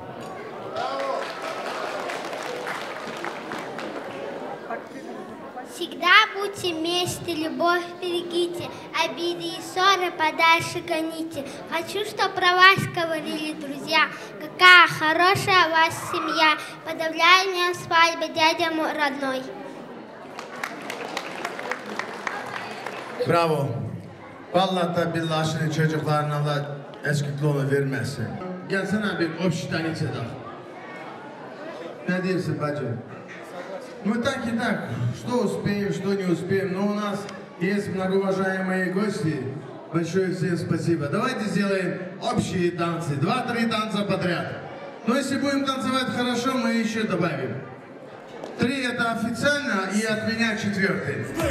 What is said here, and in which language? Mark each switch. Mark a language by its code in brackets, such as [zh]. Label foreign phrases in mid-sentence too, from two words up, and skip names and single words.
[ru] Всегда будьте вместе, любовь берегите, обиды и ссоры подальше гоните. Хочу, чтоб про вас говорили друзья, какая хорошая у вас семья. Поздравляю меня свадьбы, дядя мой родной. Bravo. [tr] Vallahi da billahi şimdi çocuklarına da eskikliğini vermesin. Gelsene bir общество içedak. Ne diyorsun bacım? [ru] Ну так и так, что успеем, что не успеем, но у нас есть многоуважаемые гости. Большое всем спасибо. Давайте сделаем общие танцы, 2-3 танца подряд. Но если будем танцевать хорошо, мы еще добавим. 3 это официально и от меня 4.